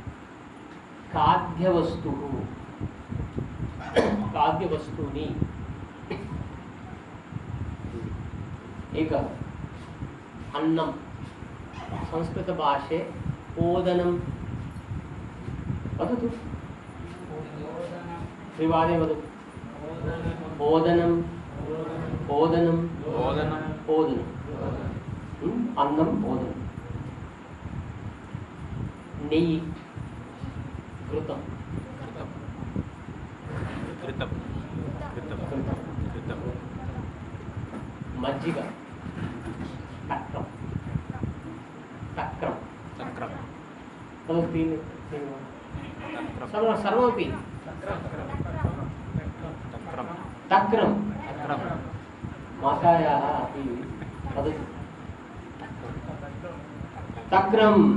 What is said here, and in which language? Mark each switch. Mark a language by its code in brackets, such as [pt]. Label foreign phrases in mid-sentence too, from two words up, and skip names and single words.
[sa] खाद्यवस्तूनि एकः अन्नं संस्कृतभाषे ओदनं वदतु त्रिवादे वदतु ओदनं अन्नम् ओदनं నెయ్యి, ఘృతం, మజ్జిగ, తక్రం, తక్రం, सर्वमपि तक्रं मातायाः अपि वदतु तक्रं